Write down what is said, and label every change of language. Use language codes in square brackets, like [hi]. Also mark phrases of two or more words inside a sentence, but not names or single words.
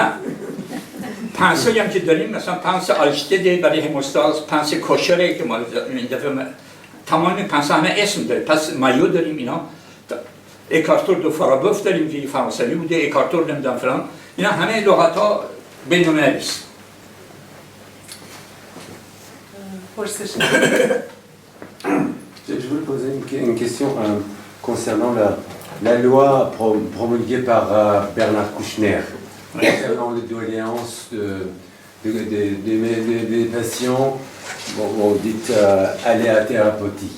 [fa] نه پنسایی هم که داریم مثلا پنس آلشتده برای هموستاز، پنس کوشره که ما این دفعه تمام پنس همه اسم داریم، پس مایو داریم اینا، [fr] écarteur de Farabeuf [fa] داریم که فرانسوی بوده، اکارتور نمیدونم فلان، اینا همه لغت ها بین‌المللی است. [fr] Je voulais poser une question concernant la loi promulguée par Bernard Kouchner concernant les doléances des patients, bon, dites aléas thérapeutiques.